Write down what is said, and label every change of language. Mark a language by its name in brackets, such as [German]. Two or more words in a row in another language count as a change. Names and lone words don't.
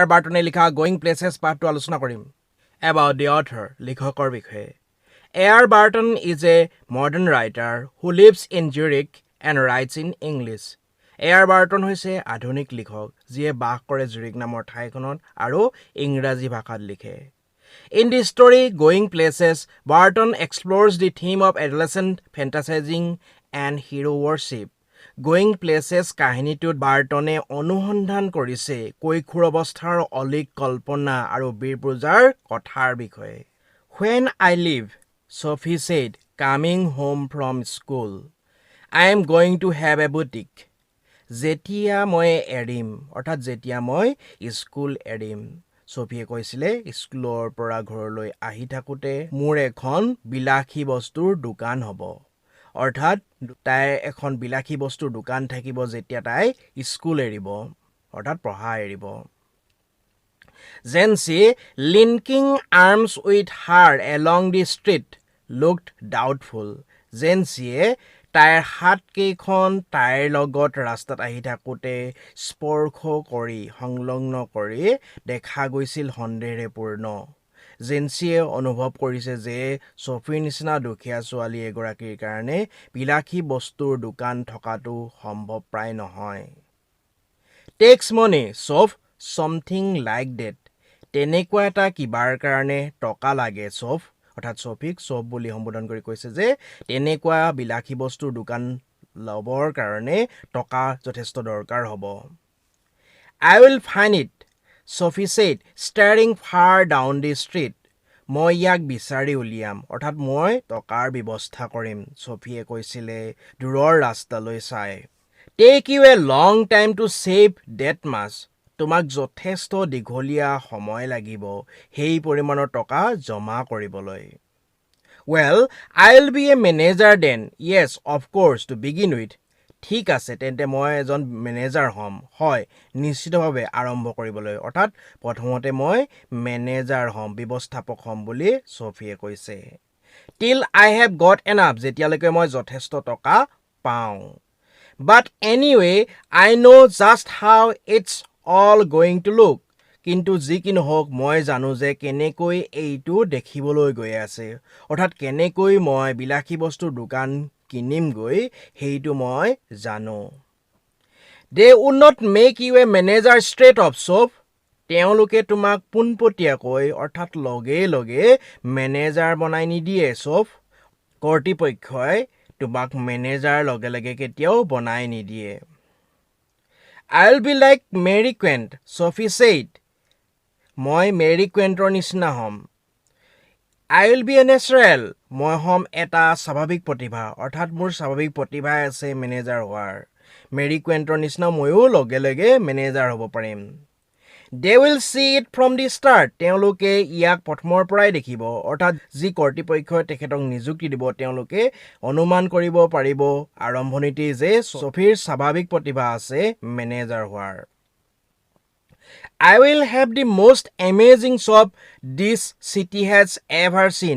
[Assamese] বাৰ্টনে লিখা গোয়িং প্লেচেছ পাঠটো আলোচনা কৰিম। [English] about the author, [Assamese] লিখকৰ বিষয়ে। [English] এ.আৰ. Barton is a modern writer who lives in Zurich and writes in English. এ.আৰ. [Assamese] বাৰ্টন হৈছে আধুনিক লিখক যিয়ে বাস কৰে জুৰিক নামৰ ঠাইখনত আৰু ইংৰাজী ভাষাত লিখে। [English] In the story Going Places, Barton explores the theme of adolescent fantasizing and hero worship. [Assamese] Going Places কাহিনীটোত বাৰ্টনে অনুসন্ধান কৰিছে কৈশোৰ অৱস্থাৰ অলিক কল্পনা আৰু বীৰপূজাৰ কথাৰ বিষয়ে। [English] When I leave, Sophie said, coming home from school, I am going to have a boutique. [Assamese] যেতিয়া মই এৰিম, অৰ্থাৎ যেতিয়া মই স্কুল এৰিম, ছফিয়ে কৈছিলে স্কুলৰ পৰা ঘৰলৈ আহি থাকোঁতে মোৰ এখন বিলাসী বস্তুৰ দোকান হ'ব। অৰ্থাৎ তাইৰ এখন বিলাসী বস্তুৰ দোকান থাকিব যেতিয়া তাই স্কুল এৰিব, অৰ্থাৎ পঢ়া এৰিব। [English] Jency, linking arms with her along the street, looked doubtful. [Assamese] Jencyয়ে তাইৰ হাতকেইখন তাইৰ লগত ৰাস্তাত আহি থাকোঁতে স্পৰ্শ কৰি সংলগ্ন কৰি দেখা গৈছিল সন্দেহেৰে পূৰ্ণ। জেন্সিয়ে অনুভৱ কৰিছে যে ছফিৰ নিচিনা দুখীয়া ছোৱালী এগৰাকীৰ কাৰণে বিলাসী বস্তুৰ দোকান থকাটো সম্ভৱ প্ৰায় নহয়। [English] Takes money, Sof, something like that. [Assamese] তেনেকুৱা এটা কিবাৰ কাৰণে টকা লাগে ছফ, অৰ্থাৎ ছফিক ছফ বুলি সম্বোধন কৰি কৈছে যে তেনেকুৱা বিলাসী বস্তুৰ দোকান ল'বৰ কাৰণে টকা যথেষ্ট দৰকাৰ হ'ব। [English] I will find it, Sophie said, staring far down the street. [Assamese] মই ইয়াক বিচাৰি উলিয়াম, অৰ্থাৎ মই টকাৰ ব্যৱস্থা কৰিম, ছফিয়ে কৈছিলে দূৰৰ ৰাস্তালৈ চাই। [English] Take you a long time to save that much. [Assamese] তোমাক যথেষ্ট দীঘলীয়া সময় লাগিব সেই পৰিমাণৰ টকা জমা কৰিবলৈ। [English] Well, I'll be a manager then. Yes, of course, to begin with. [Assamese] ঠিক আছে, তেন্তে মই এজন মেনেজাৰ হ'ম। হয়, নিশ্চিতভাৱে আৰম্ভ কৰিবলৈ, অৰ্থাৎ প্ৰথমতে মই মেনেজাৰ হ'ম, ব্যৱস্থাপক হ'ম বুলি ছফিয়ে কৈছে। [English] Till I have got enough, [Assamese] যেতিয়ালৈকে মই যথেষ্ট টকা পাওঁ। [English] But anyway, I know just how it's all going to look. [Assamese] কিন্তু যি কি নহওক মই জানো যে কেনেকৈ এইটো দেখিবলৈ গৈ আছে, অৰ্থাৎ কেনেকৈ মই বিলাসী বস্তুৰ দোকান কিনিমগৈ সেইটো মই জানো। [English] They would not make you a manager straight off, Sof. [Assamese] তেওঁলোকে তোমাক পোনপটীয়াকৈ অৰ্থাৎ লগে লগে মেনেজাৰ বনাই নিদিয়ে ছফ। কৰ্তৃপক্ষই তোমাক মেনেজাৰ লগে লগে কেতিয়াও বনাই নিদিয়ে। [English] I'll be like Mary Quant, Sophie said. [Assamese] মই মেৰী কুৱেণ্টৰ নিচিনা হ'ম। [English] I will be a natural. [Assamese] মই হ'ম এটা স্বাভাৱিক প্ৰতিভা, অৰ্থাৎ মোৰ স্বাভাৱিক প্ৰতিভাই আছে মেনেজাৰ হোৱাৰ। মেৰী কুৱেণ্টৰ নিচিনা ময়ো লগে লগে মেনেজাৰ হ'ব পাৰিম। [English] They will see it from the start. [Assamese] তেওঁলোকে ইয়াক প্ৰথমৰ পৰাই দেখিব, অৰ্থাৎ যি কৰ্তৃপক্ষই তেখেতক নিযুক্তি দিব তেওঁলোকে অনুমান কৰিব পাৰিব আৰম্ভণিতেই যে ছফিৰ স্বাভাৱিক প্ৰতিভা আছে মেনেজাৰ হোৱাৰ। [English] I will have the most amazing shop this city has ever seen.